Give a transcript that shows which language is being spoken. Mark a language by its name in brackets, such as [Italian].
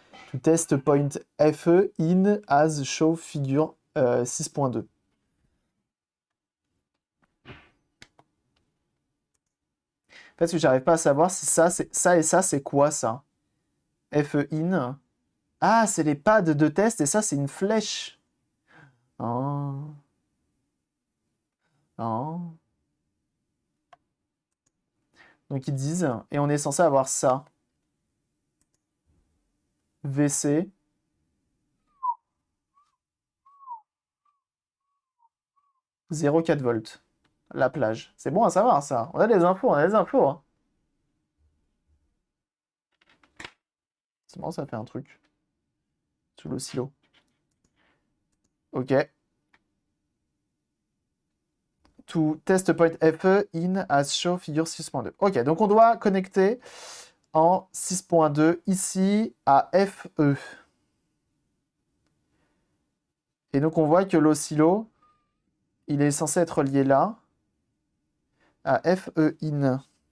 [English] To test point F in as show figure 6.2. [French] Parce que j'arrive pas à savoir si ça, ça et ça, c'est quoi ça? F in. Ah, c'est les pads de test et ça, c'est une flèche. Oh. Oh. Donc ils disent, et on est censé avoir ça. VC. 0,4 volts. La plage. C'est bon à savoir ça. On a des infos, on a des infos. Hein. C'est marrant, ça fait un truc. Sous l'oscillo. Ok. [English] To test point FE in as show figure 6.2. [French] Ok, donc on doit connecter en 6.2 ici à FE. Et donc on voit que l'oscillo, il est censé être lié là, à FE in.